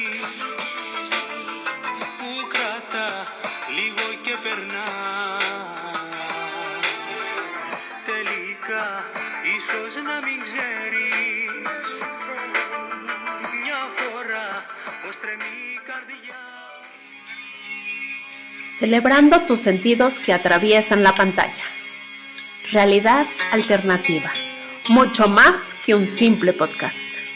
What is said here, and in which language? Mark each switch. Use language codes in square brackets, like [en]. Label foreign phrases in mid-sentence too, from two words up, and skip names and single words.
[el] που κρατά λίγο και περνά. Τελικά ίσως να μην ξέρεις μια φορά πως τρεμεί η καρδιά. [es] Celebrando tus sentidos que atraviesan la pantalla. Realidad Alternativa. Mucho más que un simple podcast.